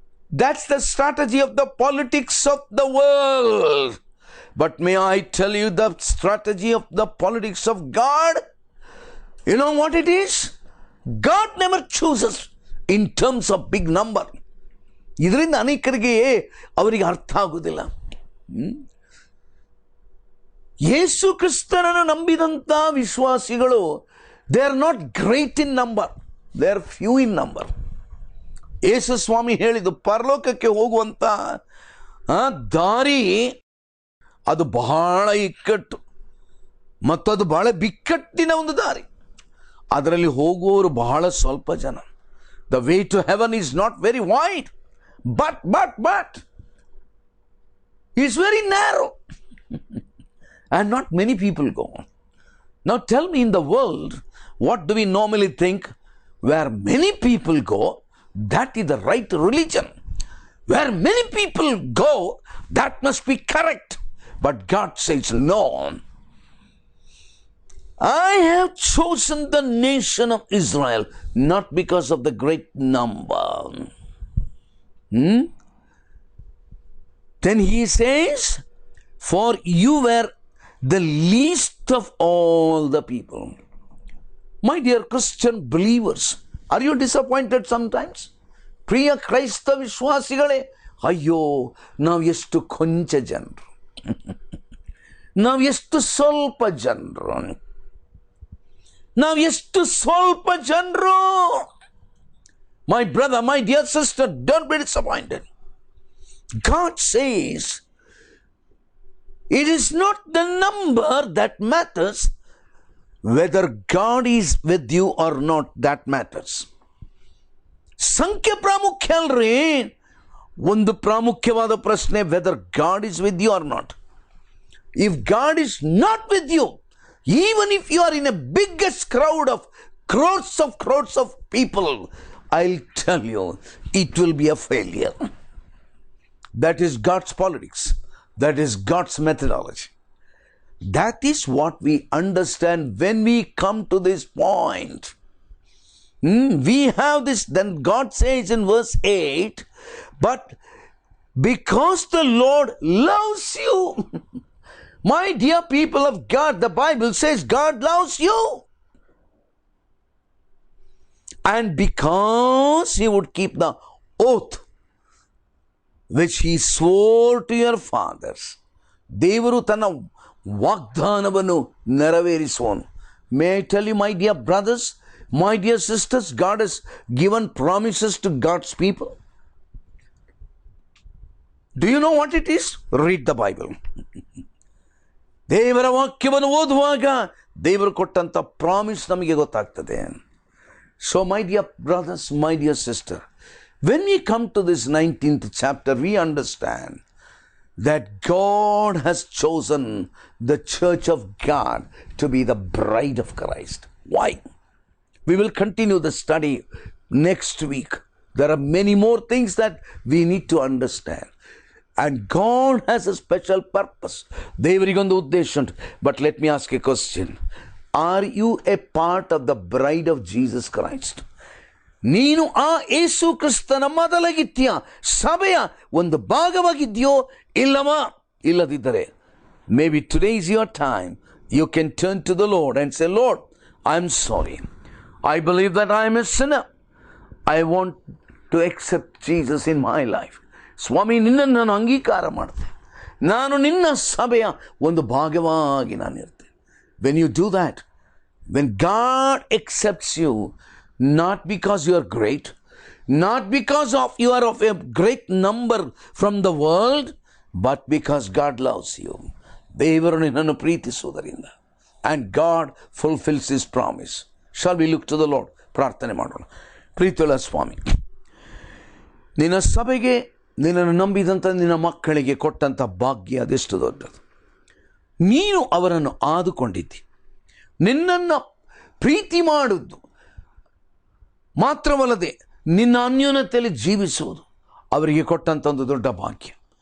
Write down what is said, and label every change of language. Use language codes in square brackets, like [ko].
[en] That's the strategy of the politics of the world. But may I tell you the strategy of the politics of God? You know what it is? God never chooses in terms of big number. [kn] ಇದರಿಂದ ಅನೇಕರಿಗೆ ಅವರಿಗೆ ಅರ್ಥ ಆಗುವುದಿಲ್ಲ. ಯೇಸು ಕ್ರಿಸ್ತನನ್ನು ನಂಬಿದಂಥ ವಿಶ್ವಾಸಿಗಳು, [en] They are not great in number, they are few in number. [kn] ಯೇಸು ಸ್ವಾಮಿ ಹೇಳಿದ್ದು, ಪರಲೋಕಕ್ಕೆ ಹೋಗುವಂಥ ದಾರಿ ಅದು ಬಹಳ ಇಕ್ಕಟ್ಟು ಮತ್ತು ಅದು ಬಹಳ ಬಿಕ್ಕಟ್ಟಿನ ಒಂದು ದಾರಿ. ಅದರಲ್ಲಿ ಹೋಗುವವರು ಬಹಳ ಸ್ವಲ್ಪ ಜನ. [en] The way to heaven is not very wide, but is very narrow. And not many people go. Now tell me, in the world, what do we normally think? Where many people go, that is the right religion. Where many people go, that must be correct. But God says, no. I have chosen the nation of Israel not because of the great number. Then he says, for you were the least of all the people. My dear Christian believers, are you disappointed sometimes? [kn] ಪ್ರಿಯ ಕ್ರೈಸ್ತ ವಿಶ್ವಾಸಿಗಳೇ, ಅಯ್ಯೋ ನಾವು ಎಷ್ಟು ಕೊಂಚ ಜನರು, ನಾವು ಎಷ್ಟು ಸ್ವಲ್ಪ ಜನರು, ನಾವು ಎಷ್ಟು ಸ್ವಲ್ಪ ಜನರು. [en] My brother, my dear sister, don't be disappointed. God says, it is not the number that matters, whether God is with you or not, that matters. [kn] ಸಂಖ್ಯೆ ಪ್ರಾಮುಖ್ಯ ಅಲ್ರಿ. ಒಂದು ಪ್ರಾಮುಖ್ಯವಾದ ಪ್ರಶ್ನೆ, [en] Whether God is with you or not. If God is not with you, even if you are in a biggest crowd of crowds of people, I'll tell you, it will be a failure. That is God's politics. That is God's methodology. That is what we understand when we come to this point. We have this, then God says in verse 8, but because the Lord loves you. My dear people of God, the Bible says God loves you. And because he would keep the oath which he swore to your fathers. [kn] ದೇವರು ತನ್ನ ವಾಗ್ದಾನವನ್ನು ನೆರವೇರಿಸುವನು. [en] May I tell you, my dear brothers, my dear sisters, God has given promises to God's people. Do you know what it is? Read the Bible. [kn] ದೇವರ ವಾಕ್ಯವನ್ನು ಓದುವಾಗ ದೇವರು ಕೊಟ್ಟಂಥ promise ನಮಗೆ ಗೊತ್ತಾಗ್ತದೆ. [en] So my dear brothers, my dear sister, when we come to this 19th chapter, we understand that God has chosen the church of God to be the bride of Christ. Why? We will continue the study next week. There are many more things that we need to understand. And God has a special purpose. [kn] ದೇವರಿಗೊಂದು ಉದ್ದೇಶ ಉಂಟು. [en] But let me ask a question. Are you a part of the bride of Jesus Christ? [kn] ನೀನು ಆ ಯೇಸು ಕ್ರಿಸ್ತನ ಮೊದಲಗಿತ್ಯ ಸಭೆಯ ಒಂದು ಭಾಗವಾಗಿದ್ಯೋ ಇಲ್ಲವಾ? ಇಲ್ಲದಿದ್ದರೆ, [en] maybe today is your time. You can turn to the Lord and say, Lord, I'm sorry. I believe that I am a sinner. I want to accept Jesus in my life. [kn] ಸ್ವಾಮಿ, ನಿನ್ನನ್ನು ನಾನು ಅಂಗೀಕಾರ ಮಾಡ್ತೇನೆ. ನಾನು ನಿನ್ನ ಸಭೆಯ ಒಂದು ಭಾಗವಾಗಿ ನಾನಿರ್ತೇನೆ. [en] When you do that, when God accepts you, not because you are great, not because you are of a great number from the world, but because God loves you. [kn] ದೇವರು ನಿನ್ನನ್ನು ಪ್ರೀತಿಸುವುದರಿಂದ. [en] And God fulfills his promise. Shall we look to the Lord? [kn] ಪ್ರಾರ್ಥನೆ ಮಾಡೋಣ. ಪ್ರೀತಿಯುಳ್ಳ ಸ್ವಾಮಿ, ನಿನ್ನ ಸಭೆಗೆ, ನಿನ್ನನ್ನು ನಂಬಿದಂಥ ನಿನ್ನ ಮಕ್ಕಳಿಗೆ ಕೊಟ್ಟಂಥ ಭಾಗ್ಯ ಅದೆಷ್ಟು ದೊಡ್ಡದು. ನೀನು ಅವರನ್ನು ಆದುಕೊಂಡಿದ್ದಿ. ನಿನ್ನನ್ನು ಪ್ರೀತಿ ಮಾಡುವುದು ಮಾತ್ರವಲ್ಲದೆ ನಿನ್ನ ಅನ್ಯೋನ್ಯತೆಯಲ್ಲಿ ಜೀವಿಸುವುದು ಅವರಿಗೆ ಕೊಟ್ಟಂಥ ಒಂದು ದೊಡ್ಡ ಭಾಗ್ಯ.